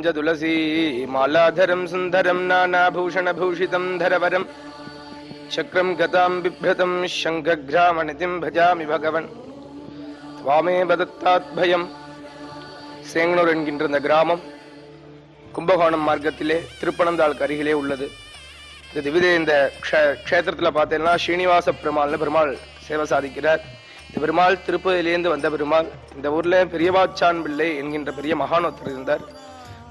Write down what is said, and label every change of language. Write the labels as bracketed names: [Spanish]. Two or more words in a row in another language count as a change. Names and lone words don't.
[Sanskrit] तुलसी मालाधरं सुन्दरं नानाभूषणभूषितं धरवरं चक्रं गतां बिभ्रतं शङ्खग्रामनितिं भजामि भगवन् त्वामेव दत्ताद्भयम्. [Tamil] சேங்கனூர் என்கின்ற இந்த கிராமம் கும்பகோணம் மார்க்கத்திலே திருப்பனந்தாளுக்கு அருகிலே உள்ளது. இந்த க்ஷேத்திரத்தில் பார்த்தீங்கன்னா ஸ்ரீனிவாச பெருமாள்னு பெருமாள் சேவை சாதிக்கிறார். இந்த பெருமாள் திருப்பதியிலேருந்து வந்த பெருமாள். இந்த ஊர்ல பெரியவாச்சான் பிள்ளை என்கின்ற பெரிய மகான் ஒருத்தர் இருந்தார்.